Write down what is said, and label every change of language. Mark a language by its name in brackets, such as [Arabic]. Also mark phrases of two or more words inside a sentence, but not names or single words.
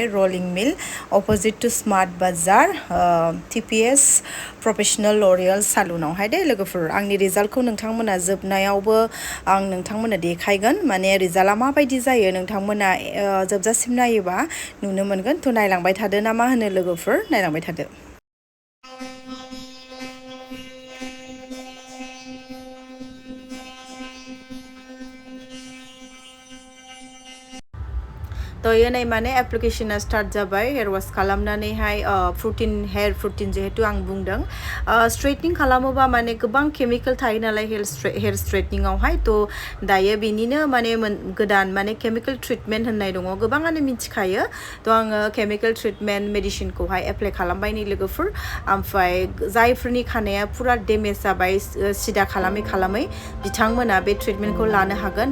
[Bodo] रलिं मिल [English] opposite to [Bodo] स्मार्ट बाजार TPS प्रफेशनल ल'रियल सालुनावहाय दे लोगोफोर। आंनि रिजाल्टखौ नोंथांमोना जोबनायावबो आं नोंथांमोना देखायगोन। माने रिजाल्टआ माबायदि जायो नोंथांमोना जोबजासिम नायोबा नुनो मोनगोन। तो नायलांबाय थादो ना मा होनो लोगोफोर, नायलांबाय थादो। तो ये नै माने एप्लिकेशना स्टार्ट जाबाय [English] hair wash [Bodo] खालामनानैहाय [English] protein hair protein [Bodo] जेहेतु आं बुंदों स्ट्रेटनिं खालामोबा माने गोबां केमिकल थायो नालाय [English] hair straightening. [Bodo] तो दायो बेनिनो माने गोदान माने [English] chemical treatment [Bodo] होननाय दङ। गोबाङानो मिथिखायो। तो आङो [English] chemical treatment [Bodo] मेडिसिनखौहाय एप्लाइ खालामबाय नै लोगोफोर। ओमफ्राय जायफोरनि खानाया पुरा डेमेज जाबाय सिदा खालामै बिथांमोना बे ट्रिटमेन्टखौ लानो हागोन।